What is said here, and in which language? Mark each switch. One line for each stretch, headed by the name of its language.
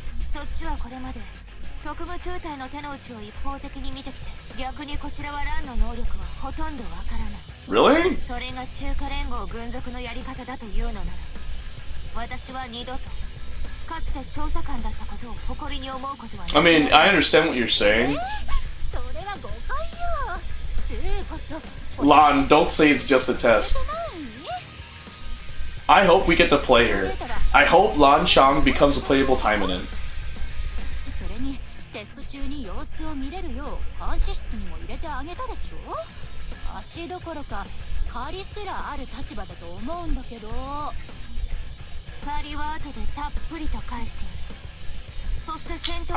Japanese: そっちはこれまで特務中隊の手の内を一方的に見てきて、逆にこちらはランの能力はほとんどわからない。
English: Really?
Japanese: それが中華連合軍属のやり方だというのなら、私は二度とかつて調査官だったことを誇りに思うことはない。
English: I mean, I understand what you're saying.
Japanese: それは誤解よ。スーこそ
English: Lan, don't say it's just a test. I hope we get to play her. I hope Lan Chang becomes a playable Taimanin.
Japanese: それにテスト中に様子を見れるよう監視室にも入れてあげたでしょ。足どころか借りすらある立場だと思うんだけど。借りは後でたっぷりと返している。そして戦闘